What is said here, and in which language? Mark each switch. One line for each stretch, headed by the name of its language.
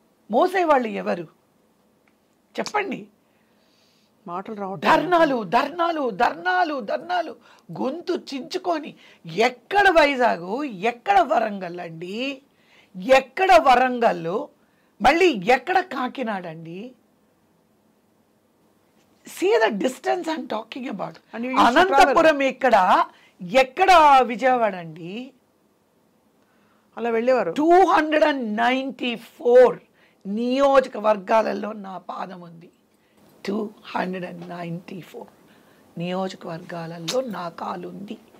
Telugu: మోసేవాళ్ళు ఎవరు చెప్పండి? మాటలు రావట్లేదు. ధర్నాలు ధర్నాలు ధర్నాలు ధర్నాలు, గొంతు చించుకొని. ఎక్కడ వైజాగ్, ఎక్కడ వరంగల్ అండి, ఎక్కడ వరంగల్, మళ్ళీ ఎక్కడ కాకినాడ అండి?
English: See the distance I'm talking about.
Telugu: Anantapuram ఎక్కడ, ఎక్కడ విజయవాడ అండి? అలా వెళ్ళేవారు. 294 నియోజకవర్గాలలో నా పాదం ఉంది. 294 నియోజకవర్గాలలో నా కాలు ఉంది.